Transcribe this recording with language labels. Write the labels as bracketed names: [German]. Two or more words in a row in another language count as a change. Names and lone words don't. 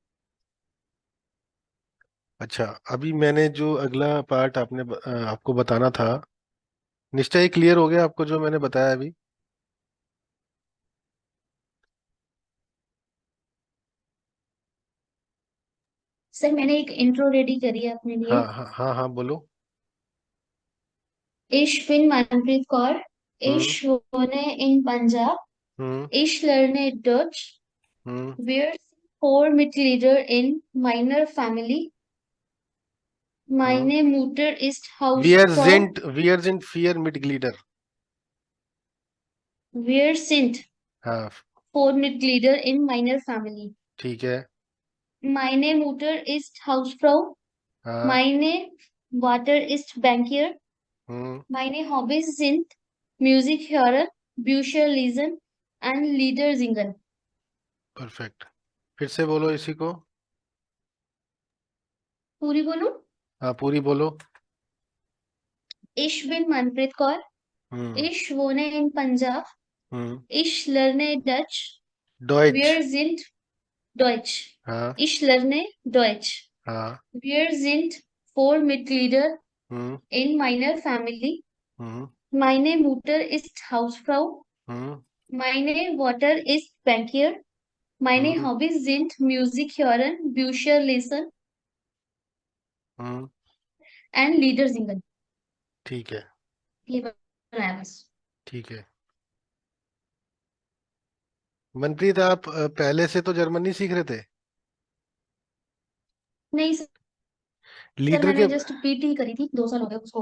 [Hindi] अच्छा, अभी मैंने जो अगला पार्ट आपको बताना था, निश्चय क्लियर हो गया आपको जो मैंने बताया अभी। सर मैंने एक इंट्रो रेडी करी है अपने हाँ लिए। हाँ हाँ हाँ, बोलो। [German] Ich bin Manpreet Kaur. हम्म Ich wohne in Punjab. हम्म Ich lerne Deutsch. हम्म Wir sind four Mitglieder in meiner Familie. हम्म Meine Mutter ist वियर Hausfrau. sind, wir sind vier Mitglieder. Wir sind [Hindi] हाँ, [German] four Mitglieder in meiner Familie. [Hindi] ठीक है। [German] Meine Mutter ist Hausfrau. [Hindi] हाँ। [German] Meine Vater ist Bankier. हम्म Meine Hobbys sind Musik hören, Bücher lesen and Lieder singen. [Hindi] परफेक्ट। फिर से बोलो इसी को। पूरी बोलूं? हाँ, पूरी बोलो। [German] Ich bin Manpreet Kaur. हम्म Ich wohne in Punjab. हम्म Ich lerne Dutch. डॉइच। Wir sind Deutsch. [Hindi] हाँ [German] Ich lerne Deutsch. [Hindi] हाँ। [German] Wir sind four Mitglieder हम्म in meiner Familie. हम्म Meine Mutter ist Hausfrau. हम्म Meine Vater ist Bankier. Meine हम्म Hobbys sind Musik hören, Bücher lesen हम्म and Lieder singen. [Hindi] ठीक है ये बनाया बस। ठीक है। मनप्रीत, आप पहले से तो जर्मन नहीं सीख रहे थे? नहीं सर, लीडर मैंने के जस्ट पीटी करी थी, 2 साल हो गए उसको।